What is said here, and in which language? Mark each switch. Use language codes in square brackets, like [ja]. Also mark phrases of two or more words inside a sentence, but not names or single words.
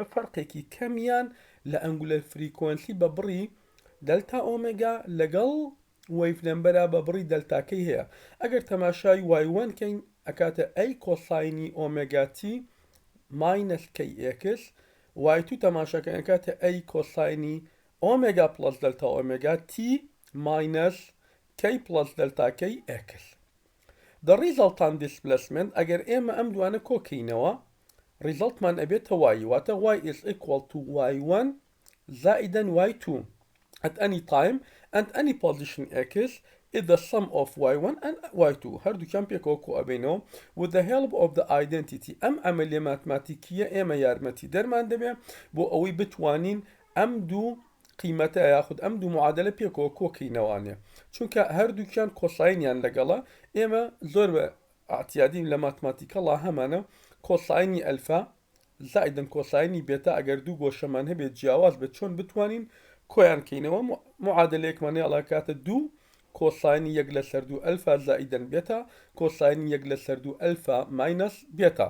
[ckb] فەرقێکی کەمیان لە [en] angular frequency [ckb] بە بڕی [en] delta omega [ckb] لەگەڵ [en] wave number [ckb] بە بڕی دەلتاکەی هەیە ئەگەر تەماشای y1 کەین ئەکاتە ئەی کۆساینی ئۆمێگاتی ماینەس کەی ئێکس y2 تەماشاکە ئەکاتە ئەی کۆساینی ئۆمێگا پلس دلتا ئۆمێگا تی ماینەس کەی پلس دلتاکەی ئێکس. [en] The resultant displacement [ckb] ئەگەر ئێمە ئەم دوانە کۆکەینەوە ریزڵتمان ئەبێتە y واتە [en] y is equal to y1 زائدا y2 at any time and any position x is the sum of y1 and y2 [ckb] هەردووکیان پێکەوە کۆ ئەبێنەوە [en] with the help of the identity [ckb] ئەم ئەمەلیە ماتماتیکیە ئێمە یارمەتی دەرمان دەبێ بۆ ئەوەی بتوانین ئەم دوو قیمەتە یاخود ئەم دوو معادلە پێکەوە کۆکەینەوانێ چونکە هەردووکیان کۆساینیان لەگەڵە ئێمە زۆر بە ئاعتیادیم لە ماتماتیکەڵا هەمانە کۆساینی ئەلفا زائدن کۆساینی بێتا ئەگەر دوو گۆشەمان هەبێت جیاواز بێت چۆن بتوانین کۆیان کەینەوە معادلەیەکمانەیە ئەڵاکاتە دوو کۆساینی یەک لە سەر دوو ئەلفا زائیدەن بێتە کۆساینی یەک لە سەر دوو ئەلفا ماینەس بێتە.